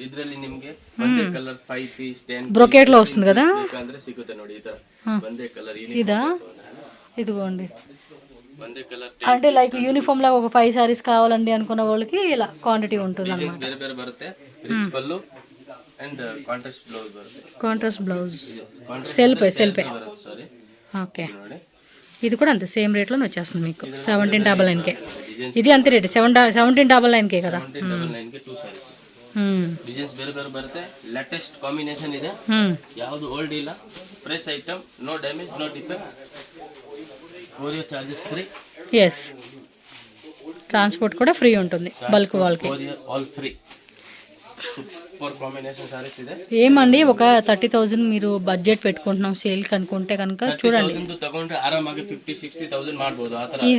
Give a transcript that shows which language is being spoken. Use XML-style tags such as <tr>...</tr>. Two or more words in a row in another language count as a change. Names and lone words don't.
<te>బ్రొకేట్లో వస్తుంది కదా ఇదా ఇదిగోండి అంటే</te> <en>like uniform</en> <te>లాగా ఒక 5 సారీస్ కావాలండి అనుకున్న వాళ్ళకి ఇలా క్వాంటిటీ ఉంటుంది అన్నమాట</te> <en>contrast blouse</en> <te>సెల్పే ఓకే ఇది కూడా అంతే సేమ్ రేట్లోనే వచ్చేస్తుంది మీకు 1799కే ఇది అంతే రేట్ 1799కే కదా</te> <kn>ಡಿಸೈನ್ಸ್ ಬೇರೆ ಬೇರೆ ಬರುತ್ತೆ</kn> <en>latest combination</en> <kn>ಇದೆ ಯಾವುದು ಓಲ್ಡ್ ಇಲ್ಲ</kn> <en>fresh item no damage no defect courier charges free</en> <te>yes ట్రాన్స్పోర్ట్ కూడా ఫ్రీ ఉంటుంది బల్క్ వాళ్ళకి</te> <en>courier all free super combination sarees ಇದೆ</en> <te>ఏమండి ఒక 30000 మీరు బడ్జెట్ పెట్టుకుంటున్నాం సేల్ కి అనుకుంటే కనుక చూడండి</te> <kn>30000 తಗೊಂಡ್ರೆ ఆరామాಗಿ 50-60,000 ಮಾಡಬಹುದು ఆ ತರ</kn>